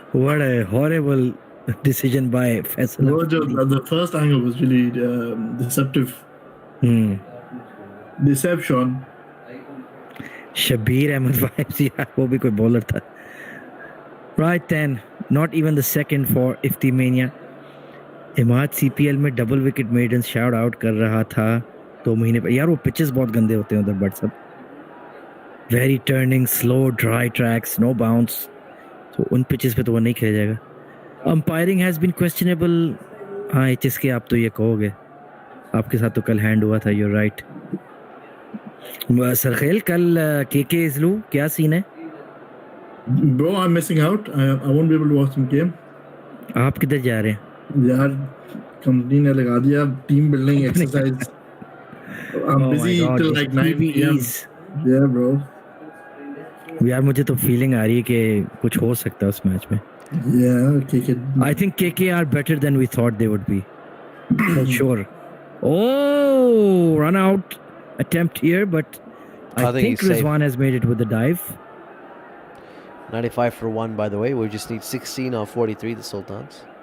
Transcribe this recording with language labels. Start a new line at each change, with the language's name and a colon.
English: What a horrible decision by Faisal. The first angle was really deceptive. Deception. Shabir Ahmed vibes, yeah,
Hindi: वो भी कोई bowler था.
English: Right then, not even the second for Iftimania.
Hindi: Imad CPL में double wicket maidens shout out कर रहा था 2 महीने पर. यार वो pitches बहुत गंदे होते हैं उधर बट सब.
English: Very turning, slow, dry tracks, no bounce.
Hindi: तो उन pitches पे तो वो नहीं खेला जाएगा.
English: Umpiring has been questionable.
Hindi: हाँ HS के आप तो ये कहोगे. आपके साथ तो कल hand हुआ था.
English: You're right.
Hindi: सरखेल कल KK इजलू क्या सीन है?
English: Bro, I'm missing out. I won't be able to watch the game.
Hindi: आप किधर जा रहे हैं? यार कंपनी ने लगा दिया team building exercise.
English: I'm busy till like 9 PM. Yeah, bro.
Hindi: यार मुझे तो फीलिंग आ रही है कि कुछ हो सकता है उस मैच में.
English: Yeah, KK. I think KK are better than we thought they would be. For sure. Oh, run out attempt here, but I think Rizwan has made it with the dive. 95 for 1, by the way. We just need 16 on 43, the Sultans.